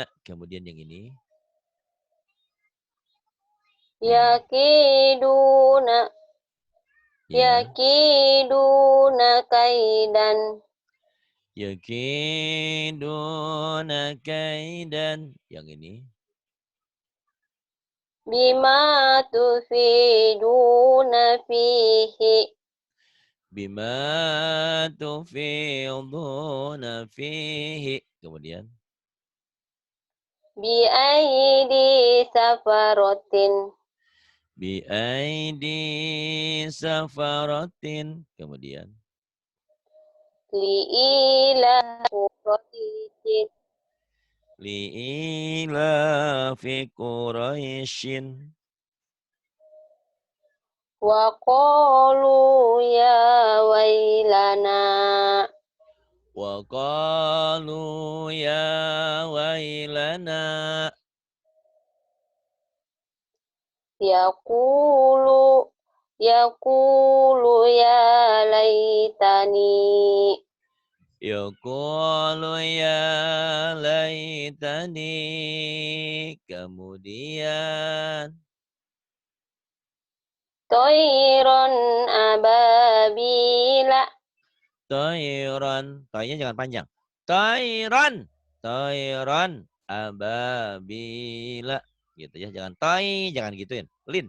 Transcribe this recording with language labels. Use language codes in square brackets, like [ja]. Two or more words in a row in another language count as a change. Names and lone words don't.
[id] Kemudian yang ini. [ar] يكيدون. [id] Ya. [ar] يكيدون كيدا. يكيدون كيدا. [id] Yang ini. [ar] بما تفيضون فيه. بما تفيضون فيه. [id] Kemudian. [ar] بأيدي سفرة. بأيدي سفرة. Kemudian. لإيلاف قريش. لإيلا في قريش. وقالوا يا ويلنا. وقالوا يا ويلنا. يقول يقول يا ليتني. يقول يا ليتني. [id] Kemudian [ar] طيرا أبابيل. [id] Toiron. Toinya jangan panjang. Toiron. [ar] طيرا أبابيل. [id] Gitu ya. Jangan toi. Jangan gituin. Lin.